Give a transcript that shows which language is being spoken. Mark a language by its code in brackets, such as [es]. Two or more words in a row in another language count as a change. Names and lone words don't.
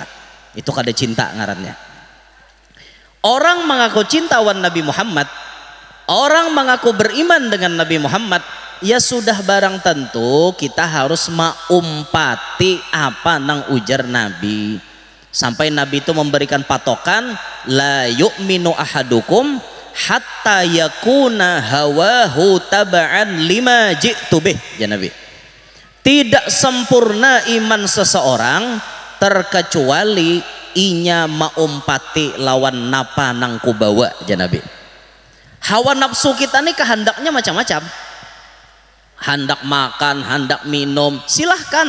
[bjn] Itu kada cinta ngarannya. Orang mengaku cinta wan Nabi Muhammad, orang mengaku beriman dengan Nabi Muhammad, ya sudah barang tentu kita harus maumpati apa nang ujar Nabi. Sampai Nabi itu memberikan patokan, [ar] لا يؤمن أحدكم حتى يكون هواه تبعا لما جئت به يا نبي. [bjn] Tidak sempurna iman seseorang terkecuali inya maumpati lawan napa nang kubawa, ya Nabi. Hawa nafsu kita nih kehendaknya macam-macam. Hendak makan, hendak minum, silahkan.